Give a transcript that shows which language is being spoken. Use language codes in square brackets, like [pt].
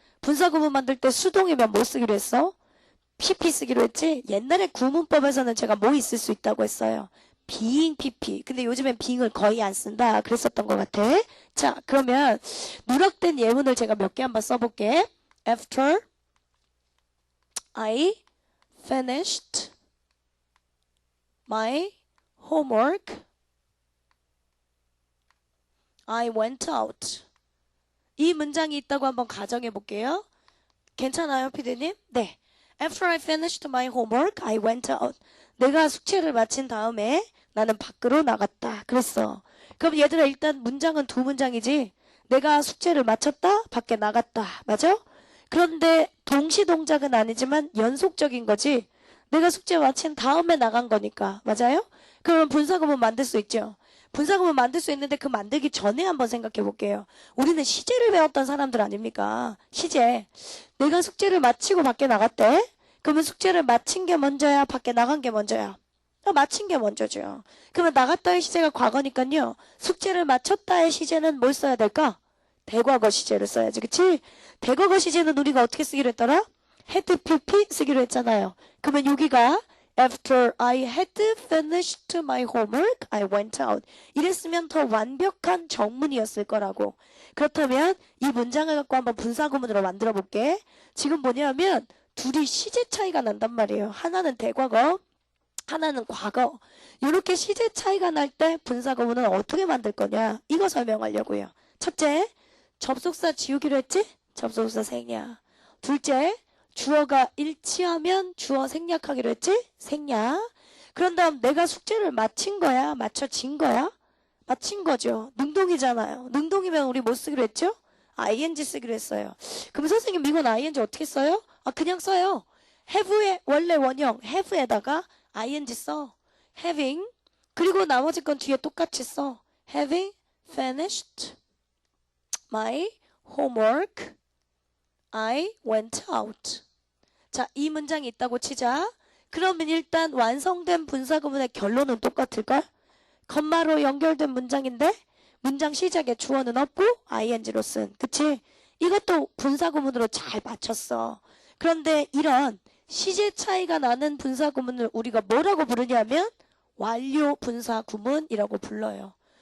[ko] 분사 구문 만들 때 수동이면 뭐 쓰기로 했어? pp 쓰기로 했지. 옛날에 구문법에서는 제가 뭐 있을 수 있다고 했어요. [en] being pp. [ko] 근데 요즘엔 being을 거의 안 쓴다. 그랬었던 것 같아. 자, 그러면 누락된 예문을 제가 몇 개 한번 써볼게. [en] After I finished my homework, I went out. [ko] 이 문장이 있다고 한번 가정해 볼게요. 괜찮아요, 피디님? 네. [en] After I finished my homework, I went out. [ko] 내가 숙제를 마친 다음에 나는 밖으로 나갔다. 그랬어. 그럼 얘들아 일단 문장은 2문장이지. 내가 숙제를 마쳤다, 밖에 나갔다. 맞아? 그런데 동시동작은 아니지만 연속적인 거지. 내가 숙제 마친 다음에 나간 거니까. 맞아요? 그러면 분사구문 만들 수 있죠. 분사구문 만들 수 있는데 그 만들기 전에 한번 생각해 볼게요. 우리는 시제를 배웠던 사람들 아닙니까? 시제. 내가 숙제를 마치고 밖에 나갔대. 그러면 숙제를 마친 게 먼저야? 밖에 나간 게 먼저야? 마친 게 먼저죠. 그러면 나갔다의 시제가 과거니까요. 숙제를 마쳤다의 시제는 뭘 써야 될까? 대과거 시제를 써야지. 그치? 대과거 시제는 우리가 어떻게 쓰기로 했더라? had pp 쓰기로 했잖아요. 그러면 여기가 [en] After I had finished my homework, I went out. [ko] 이랬으면 더 완벽한 정문이었을 거라고. 그렇다면 이 문장을 갖고 한번 분사구문으로 만들어 볼게. 지금 뭐냐면 둘이 시제 차이가 난단 말이에요. 하나는 대과거, 하나는 과거. 이렇게 시제 차이가 날 때 분사구문은 어떻게 만들 거냐? 이거 설명하려고요. 첫째, 접속사 지우기로 했지? 접속사 생략. 둘째, 주어가 일치하면 주어 생략하기로 했지? 생략. 그런 다음 내가 숙제를 마친 거야? 맞춰진 거야? 마친 거죠. 능동이잖아요. 능동이면 우리 뭐 쓰기로 했죠? ing 쓰기로 했어요. 그럼 선생님 이건 ing 어떻게 써요? 그냥 써요. have의 원래 원형 have에다가 ing 써. [en] having. [ko] 그리고 나머지 건 뒤에 똑같이 써. [en] having finished my homework, I went out. [ko] 자, 이 문장이 있다고 치자. 그러면 일단 완성된 분사구문의 결론은 똑같을걸? 컴마로 연결된 문장인데 문장 시작에 주어는 없고 ing로 쓴. 그치? 이것도 분사구문으로 잘 맞췄어. 그런데 이런 시제 차이가 나는 분사구문을 우리가 뭐라고 부르냐면 완료 분사구문이라고 불러요.